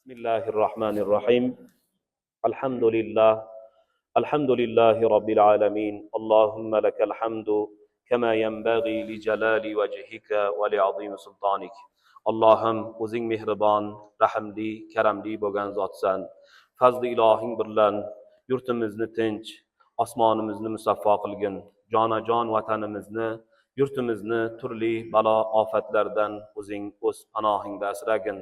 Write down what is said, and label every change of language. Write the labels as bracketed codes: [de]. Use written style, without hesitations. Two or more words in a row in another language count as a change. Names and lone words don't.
[ar] بسم الله الرحمن الرحيم. الحمد لله. الحمد لله رب العالمين. اللهم لك الحمد كما ينبغي لجلال وجهك ولعظيم سلطانك. [uz] Allohim o'zing mehribon, rahmli, karamli bo'lgan zotsan. Fazli ilohing bilan yurtimizni tinch, osmonimizni musaffo qilgin. Jonajon vatanimizni, yurtimizni turli balo ofatlardan o'zing o'z panohingda asragin.